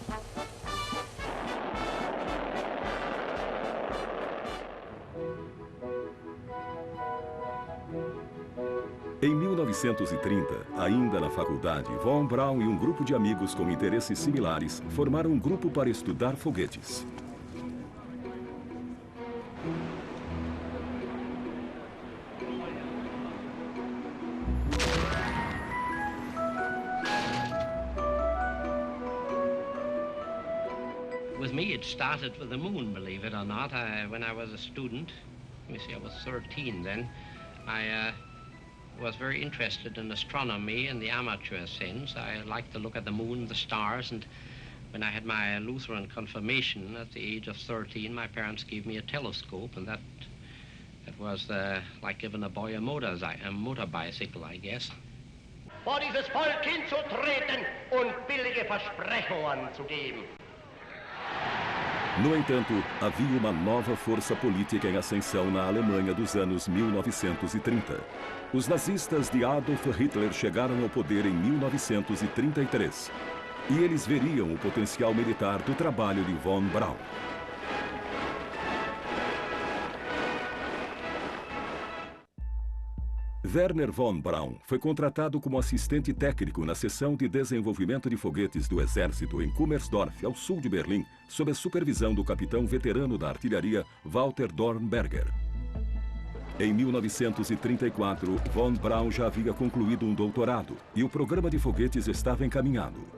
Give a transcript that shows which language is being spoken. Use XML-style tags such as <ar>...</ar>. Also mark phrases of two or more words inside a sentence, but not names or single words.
<pt>Em 1930, ainda na faculdade, von Braun e um grupo de amigos com interesses similares formaram um grupo para estudar foguetes.</pt> <en>With me, it started with the moon, believe it or not. When I was a student, let me see, I was 13 then, I was very interested in astronomy in the amateur sense. I liked to look at the moon, the stars, and when I had my Lutheran confirmation at the age of 13, my parents gave me a telescope, and that was like giving a boy a motor bicycle, I guess.</en> <de>Vor dieses Volk hinzutreten und billige Versprechungen zu geben.</de> <pt>No entanto, havia uma nova força política em ascensão na Alemanha dos anos 1930. Os nazistas de Adolf Hitler chegaram ao poder em 1933. E eles veriam o potencial militar do trabalho de von Braun. Wernher von Braun foi contratado como assistente técnico na seção de desenvolvimento de foguetes do Exército em Kummersdorf, ao sul de Berlim, sob a supervisão do capitão veterano da artilharia Walter Dornberger. Em 1934, von Braun já havia concluído um doutorado e o programa de foguetes estava encaminhado.</pt>